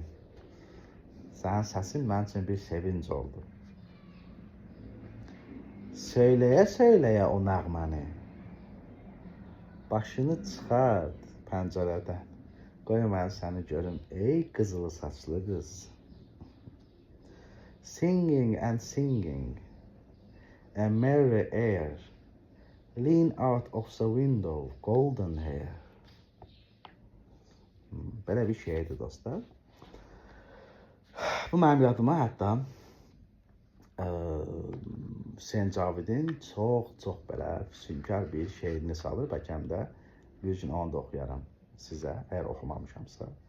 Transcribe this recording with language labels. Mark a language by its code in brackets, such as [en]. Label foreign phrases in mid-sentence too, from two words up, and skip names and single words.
[az] Sənin səsin mənim üçün bir sevinc oldu. Söyləyə-söyləyə o nəğməni, başını çıxart pəncərədən, qoy mən səni görüm, ey qızılı saçlı qız. [en] Singing and singing, a merry air, lean out of the window, golden hair. [az] Belə bir şeydir dostlar. Bu mənim yadıma hətta Hüseyn Cavidin çox belə füsunkar bir şeirini salır. Bəlkə həm də bir gün onu da oxuyaram sizə, əgər oxumamışamsa.